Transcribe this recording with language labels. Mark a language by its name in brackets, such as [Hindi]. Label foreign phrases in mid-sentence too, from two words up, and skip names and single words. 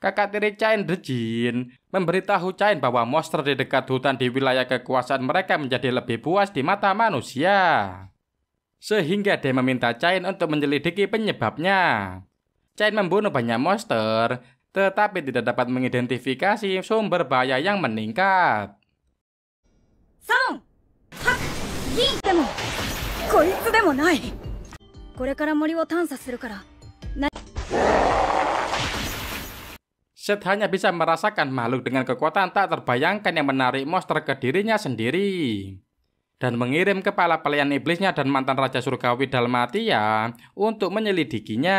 [Indonesian] Kakak tiri Chain, The Jin, memberitahu Chain bahwa monster di dekat hutan di wilayah kekuasaan mereka menjadi lebih puas di mata manusia. Sehingga dia meminta Chain untuk menyelidiki penyebabnya. Chain membunuh banyak monster, tetapi tidak dapat mengidentifikasi sumber bahaya yang meningkat. [Japanese] 3、8、銀でもこいつでもない。これから森を探査するから。 [Indonesian] Seth hanya bisa merasakan makhluk dengan kekuatan tak terbayangkan yang menarik monster ke dirinya sendiri. Dan mengirim kepala pelayan iblisnya dan mantan Raja Surgawi Dalmatia untuk menyelidikinya.